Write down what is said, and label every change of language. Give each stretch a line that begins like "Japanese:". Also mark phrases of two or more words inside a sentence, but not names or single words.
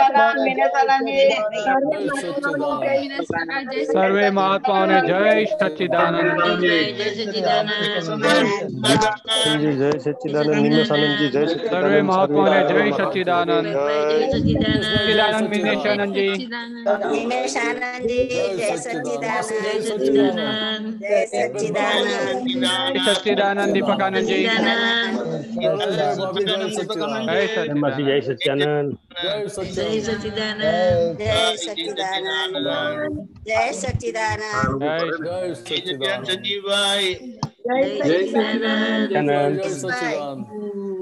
Gujarati: સર્વે મહાત્માઓને જય સચ્ચિદાનંદ. જય સચ્ચિદાનંદ. જય સચ્ચિદાનંદ મિનેશાનંદજી. જય સર્વે મહાત્માઓને જય સચ્ચિદાનંદ. સચ્ચિદાનંદ મિનેશાનંદજી.
Hindi: मिनेशानंदजी जय सच्चिदानंद। जय सच्चिदानंद।
Gujarati: સચ્ચિદાનંદ દીપકાનંદજી. જય સચ્ચિદાનંદ.
Hindi: जय सच्चिदानंद। जय सच्चिदानंद। जय सच्चिदानंद।
Gujarati: સંજીવભાઈ.
Hindi: जय सच्चिदानंद।
Gujarati: જય સચ્ચિદાનંદ.
Hindi: जय सच्चिदानंद।